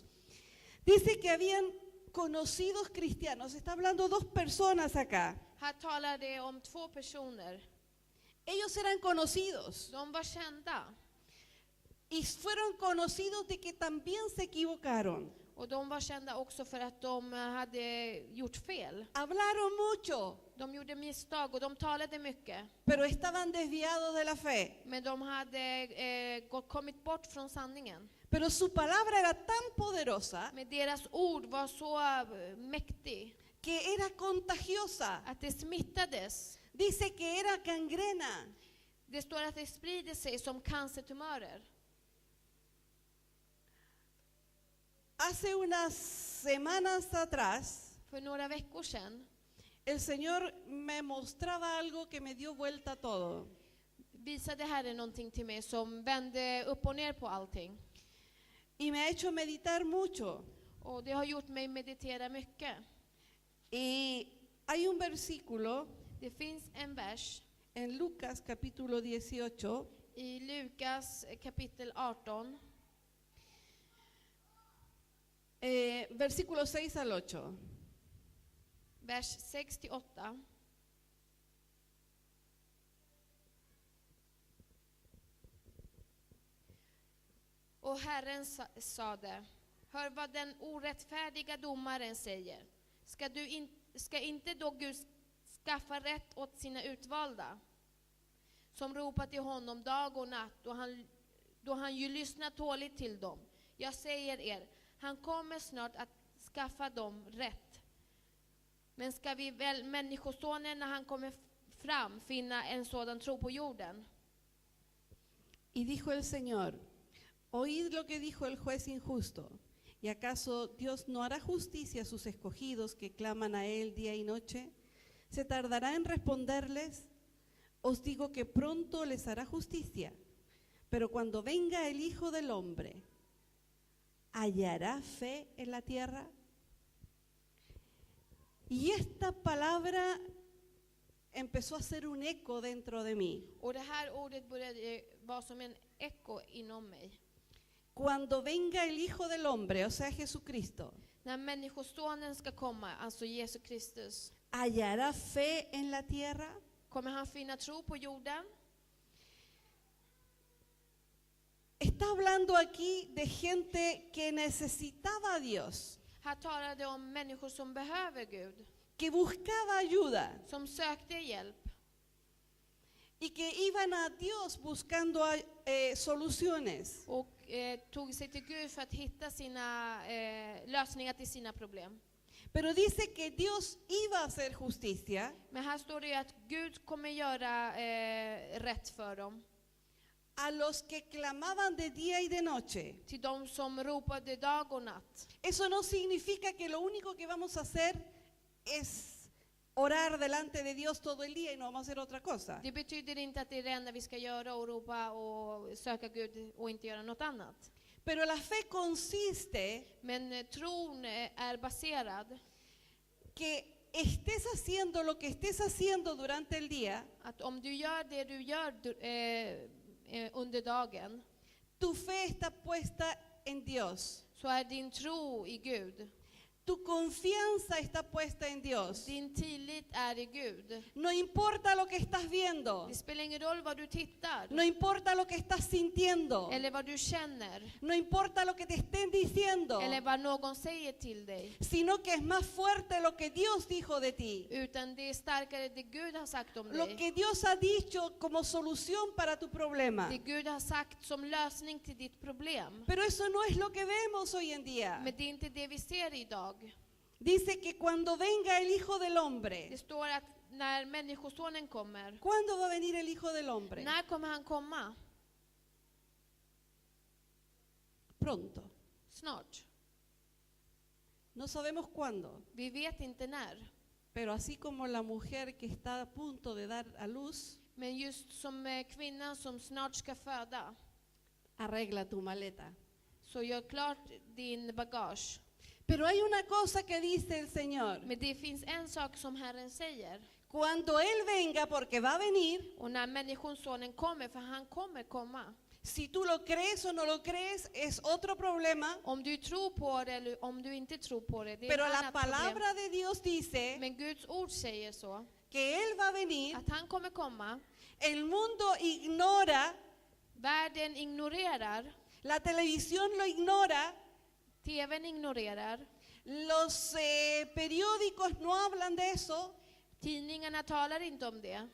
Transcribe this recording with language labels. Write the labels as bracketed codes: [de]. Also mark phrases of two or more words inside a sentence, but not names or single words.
[es] Dice que habían conocidos cristianos, está hablando dos personas acá. [sv] Här talar det om två personer. [es] Ellos eran conocidos [sv] De var kända. [es] y fueron conocidos de que también se equivocaron. [sv] Och de var kända också för att de hade gjort fel. [es] Hablaron mucho, [sv] De gjorde misstag och de talade mycket. [es] pero estaban desviados de la fe. [sv] Men de hade kommit bort från sanningen. [es] Pero su palabra era tan poderosa [sv] Men deras ord var så mäktig [es] que era contagiosa. [sv] att det smittades. [es] Dice que era gangrena. [sv] Det står att det sprider sig som cancertumörer. [es] Hace unas semanas atrás, [sv] För några veckor sedan [es] el Señor me mostraba algo que me dio vuelta a todo. [sv] visade Herren någonting till mig som vände upp och ner på allting. [es] Y me ha hecho meditar mucho. [sv] Och det har gjort mig meditera mycket. [es] Y hay un versículo [sv] Det finns en vers [es] en Lucas capítulo 18, [sv] i Lukas kapitel 18, [es] versículo 6 al 8. [sv] vers 6-8. Och Herren sade, hör vad den orättfärdiga domaren säger. ska inte då Gud skaffa rätt åt sina utvalda, som ropar till honom dag och natt, då han ju lyssnar tåligt till dem. Jag säger er, han kommer snart att skaffa dem rätt. Men ska vi väl Människosonen när han kommer fram finna en sådan tro på jorden? [es] Y dijo el Señor, oíd lo que dijo el juez injusto. ¿Y acaso Dios no hará justicia a sus escogidos que claman a Él día y noche? ¿Se tardará en responderles? Os digo que pronto les hará justicia. Pero cuando venga el Hijo del Hombre, ¿hallará fe en la tierra? Y esta palabra empezó a hacer un eco dentro de mí. [sv] Och det här ordet började vara som en eko inom mig. [es] Cuando venga el Hijo del Hombre, o sea Jesucristo, [sv] När Människosonen ska komma, alltså Jesus Kristus, [es] ¿hallará fe en la tierra? [sv] kommer han finna tro på jorden? [es] Está hablando aquí de gente que necesitaba a Dios, [sv] Här talar det om människor som behöver Gud, [es] que buscaba ayuda [sv] som sökte hjälp [es] y que iban a Dios buscando soluciones. [sv] och tog sig till Gud för att hitta sina lösningar till sina problem. [es] Pero dice que Dios iba a hacer justicia [sv] Men här står det ju att Gud kommer göra rätt för dem, [es] a los que clamaban de día y de noche. [sv] till de som ropade dag och natt. [es] Eso no significa que lo único que vamos a hacer es orar delante de Dios todo el día y no vamos a hacer otra cosa. [sv] Det betyder inte att det är det enda vi ska göra, och ropa och söka Gud och inte göra något annat. [es] Pero la fe consiste [sv] Men tron är baserad [es] que estés haciendo lo que estés haciendo durante el día, [sv] att om du gör det du gör under dagen, [es] tu fe está puesta en Dios. [sv] så är din tro i Gud. [es] Tu confianza está puesta en Dios. [sv] Din tillit är i Gud. [es] No importa lo que estás viendo, [sv] Det spelar ingen roll vad du tittar [es] no importa lo que estás sintiendo, [sv] eller vad du känner [es] no importa lo que te estén diciendo, [sv] eller vad någon säger till dig, [es] sino que es más fuerte lo que Dios dijo de ti. [sv] utan det är starkare det Gud har sagt om [es] Lo [sv] dig. [es] que Dios ha dicho como solución para tu problema. [sv] Det Gud har sagt som lösning till ditt problem. [es] Pero eso no es lo que vemos hoy en día. [sv] Men det är inte det vi ser idag. [es] Dice que cuando venga el Hijo del Hombre, [sv] Det står att när Människosonen kommer, [es] ¿cuándo va a venir el Hijo del Hombre? [sv] när kommer han komma? [es] Pronto. [sv] Snart. [es] No sabemos cuándo. [sv] Vi vet inte när. [es] Pero así como la mujer que está a punto de dar a luz, [sv] Men just som kvinnan som snart ska föda, [es] arregla tu maleta. [sv] så gör klart din bagage. [es] Pero hay una cosa que dice el Señor. [sv] Men det finns en sak som Herren säger. [es] Cuando Él venga, porque va a venir, [sv] Och när Människosonen kommer, för han kommer komma. [es] si tú lo crees o no lo crees, es otro problema. [sv] Om du tror på det eller om du inte tror på det, det är [es] Pero [sv] ett [es] la [sv] annat problem. [es] palabra de Dios dice [sv] Men Guds ord säger så, [es] que Él va a venir. [sv] att han kommer komma. [es] El mundo ignora, [sv] Världen ignorerar, [es] la televisión lo ignora, [sv] TVn ignorerar, [es] los periódicos no hablan de eso, [sv] tidningarna talar inte om det.